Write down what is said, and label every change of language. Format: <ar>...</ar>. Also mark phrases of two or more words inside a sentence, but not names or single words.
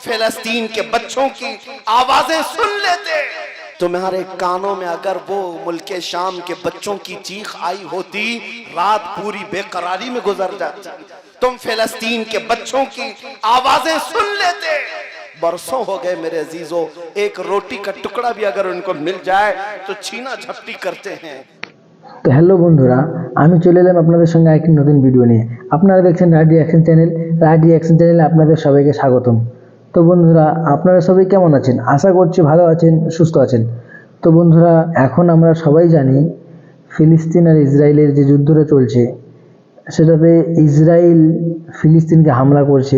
<ur>فلسطین کے بچوں کی آوازیں سن لیتے، تمہارے کانوں میں اگر وہ ملک شام کے بچوں کی چیخ آئی ہوتی، رات پوری بے قراری میں گزر جاتی۔ تم فلسطین کے بچوں کی آوازیں سن لیتے۔ برسوں ہو گئے میرے عزیزو، ایک روٹی کا ٹکڑا بھی اگر ان کو مل جائے تو چھینا جھپٹی کرتے ہیں۔</ur> <bn>তো হ্যালো বন্ধুরা, আমি চলে এলাম আপনাদের সঙ্গে একটি নতুন ভিডিও নিয়ে। আপনারা দেখছেন রাইড রিঅ্যাকশন চ্যানেল। রাইড রিঅ্যাকশন চ্যানেলে আপনাদের সবাইকে স্বাগতম। তো বন্ধুরা, আপনারা সবাই কেমন আছেন? আশা করছি ভালো আছেন, সুস্থ আছেন। তো বন্ধুরা, এখন আমরা সবাই জানি ফিলিস্তিন আর ইসরায়েলের যে যুদ্ধটা চলছে, সেটাতে ইসরায়েল ফিলিস্তিনকে হামলা করছে।</bn>